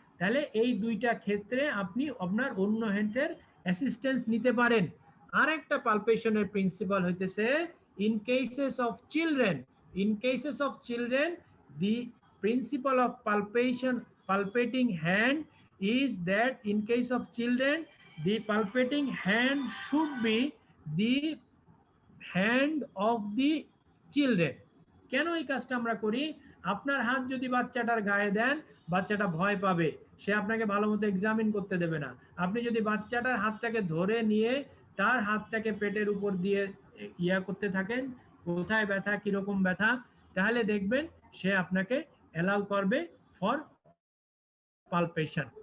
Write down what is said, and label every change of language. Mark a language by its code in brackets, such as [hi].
[bn] তাহলে এই দুইটা ক্ষেত্রে আপনি আপনার অন্য হ্যান্ডের অ্যাসিস্ট্যান্স নিতে পারেন। আর একটা পালপেশনের প্রিন্সিপাল হইতেছে, [en] in cases of children the principle of palpating hand is that in case of children the palpating hand should be the hand of the children. [bn] কেন এই কাজটা আমরা করি? আপনার হাত যদি বাচ্চাটার গায়ে দেন, বাচ্চাটা ভয় পাবে, সে আপনাকে ভালো মতো এক্সামিন করতে দেবে না। আপনি যদি বাচ্চাটার হাতটাকে ধরে নিয়ে তার হাতটাকে পেটের উপর দিয়ে ইয়া করতে থাকেন, কোথায় ব্যথা, কিরকম ব্যথা, তাহলে দেখবেন সে আপনাকে অ্যালাউ করবে ফর পালপেশন।